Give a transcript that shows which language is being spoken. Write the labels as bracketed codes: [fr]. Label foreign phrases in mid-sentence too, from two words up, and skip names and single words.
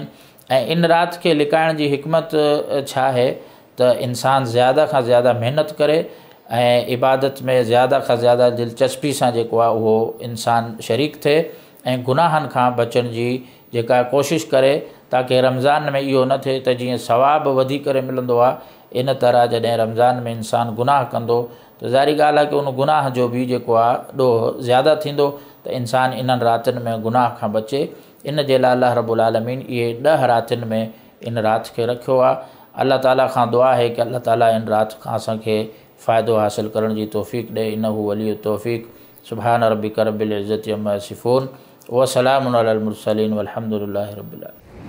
[sd] ऐं इन राति खे लिकाइण जी हिकमत छा आहे त इंसानु ज़्यादा खां ज़्यादा महिनत करे ऐं इबादत में ज़्यादा खां ज़्यादा दिलचस्पी सां जेको आहे उहो इंसानु शरीक थिए ऐं गुनाहनि खां बचण जी जेका कोशिशि करे, ताकी रमज़ान में इहो न थिए त जीअं सवाबु वधी करे मिलंदो आहे इन तरह जॾहिं रमज़ान में इंसानु गुनाह कंदो त ज़ाहिरी ॻाल्हि आहे कि उन गुनाह जो बि जेको आहे ॾोह ज़्यादा थींदो। त इंसानु इन्हनि रातिनि में गुनाह खां बचे, इन जे लाइ [ar] الله رب العالمين [sd] इहे 10 रातिनि में इन राति खे रखियो आहे। अल्लाह ताला खां दुआ आहे कि अल्लाह ताला इन राति खां असांखे फ़ाइदो हासिल करण जी तौफ़ीक़ ॾे। [ar] إنه ولي التوفيق. سبحان ربك رب العزة عما يصفون وسلام على المرسلين والحمد لله رب العالمين.